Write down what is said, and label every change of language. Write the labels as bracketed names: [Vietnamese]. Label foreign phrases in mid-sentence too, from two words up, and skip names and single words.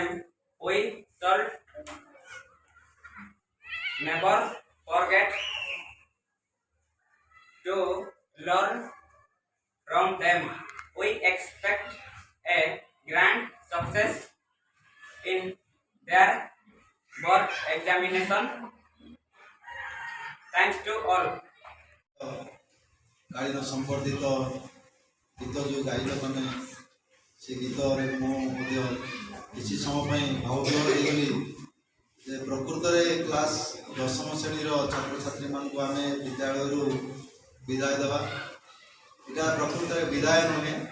[English] We shall never forget to learn from them. We expect a grand success in their board examination. Thanks to all. [Odia] ଗାଳିର ସମ୍ବର୍ଦ୍ଧିତ ଗୀତ ଯେଉଁ ଗାଇଲ ତମେ ସେ ଗୀତରେ ମୁଁ ମଧ୍ୟ କିଛି ସମୟ ପାଇଁ ଭାବବିହ୍ୱଳ ହେଇଗଲି ଯେ ପ୍ରକୃତରେ କ୍ଲାସ୍ 10ମ ଶ୍ରେଣୀର ଛାତ୍ରଛାତ୍ରୀମାନଙ୍କୁ ଆମେ ବିଦ୍ୟାଳୟରୁ ବିଦାୟ ଦେବା ଏଇଟା ପ୍ରକୃତରେ ବିଦାୟ ନୁହେଁ।